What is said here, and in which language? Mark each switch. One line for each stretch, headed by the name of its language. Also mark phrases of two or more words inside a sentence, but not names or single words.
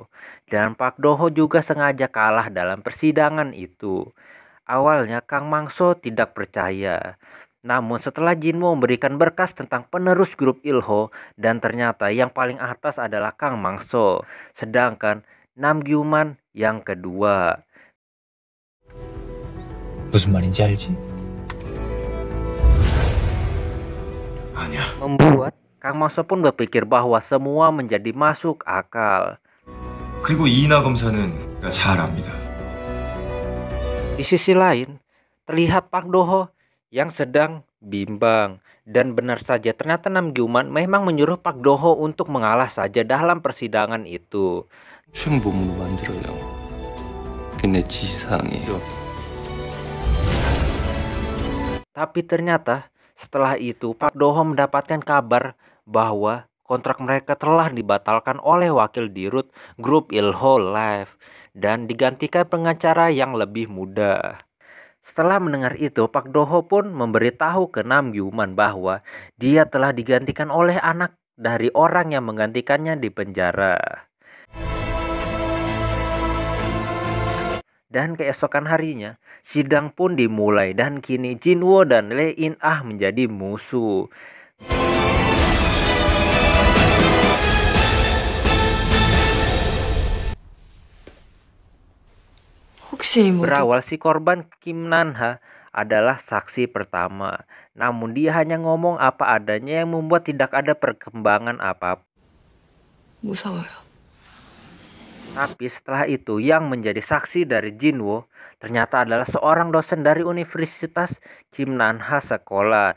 Indonesian: Dan Park Do-ho juga sengaja kalah dalam persidangan itu. Awalnya Kang Mangso tidak percaya. Namun setelah Jinwoo memberikan berkas tentang penerus grup Il-ho dan ternyata yang paling atas adalah Kang Mangso, sedangkan Nam Gyu-man yang kedua.
Korean: 무슨 말인지 알지? 아니야.
Indonesian: Membuat Kang Mangso pun berpikir bahwa semua menjadi masuk akal.
Korean: 그리고 이인하 검사는 잘 압니다.
Indonesian: Di sisi lain, terlihat Park Do-ho yang sedang bimbang. Dan benar saja ternyata Nam Gyu-man memang menyuruh Park Do-ho untuk mengalah saja dalam persidangan itu.
Korean: 최종범으로 만들어요. 그게 내 지시사항이에요.
Indonesian: Tapi ternyata setelah itu Park Do-ho mendapatkan kabar bahwa kontrak mereka telah dibatalkan oleh wakil dirut grup Il-ho Live dan digantikan pengacara yang lebih muda. Setelah mendengar itu, Park Do-ho pun memberitahu ke Nam Gyu-man bahwa dia telah digantikan oleh anak dari orang yang menggantikannya di penjara. Dan keesokan harinya, sidang pun dimulai dan kini Jinwoo dan Lee In-ah menjadi musuh.
Korean: 혹시 모두
Indonesian: Berawal si korban Kim Nan-ha adalah saksi pertama. Namun dia hanya ngomong apa adanya yang membuat tidak ada perkembangan apapun.
Korean: 무서워요.
Indonesian: Tapi setelah itu yang menjadi saksi dari Jinwoo ternyata adalah seorang dosen dari Universitas Kim Nanha sekolah.